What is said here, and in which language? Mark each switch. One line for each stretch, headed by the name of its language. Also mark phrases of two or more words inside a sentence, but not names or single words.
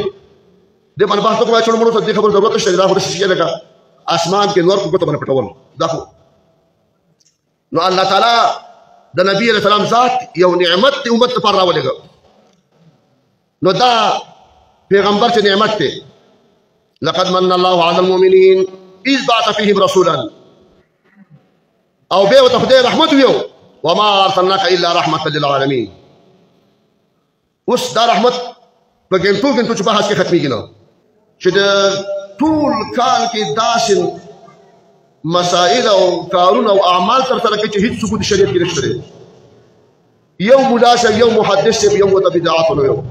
Pashto: دې باندې بحث وکړو چې موږ ته دې خبرو ضرورت نشته. دا خو داسې شي لکه اسمان کې نور په ګوتو باندې پټول. دا خو نو الله تعالی د نبي
Arabic: علیه السلام
Pashto: ذات یو نعمت دی امت لپاره راولېږه. نو دا پیغمبر چې نعمت دی.
Arabic: لقد من الله على المؤمنين اذ بعث فيهم رسولا
Pashto: او به ورته خدای رحمت ویو
Arabic: وما ارسلناك الا رحمه للعالمين.
Pashto: اوس دا رحمت په ګنټو چې بحث کې ختمېږي نه چې د ټول کال کې داسې مسائل او کارونه او اعمال ترسره کوي چې هېڅ څوک د شریعت کې نشته دی. یو ملا شه، یو محدث شه، یو ورته بدعات نه ویو.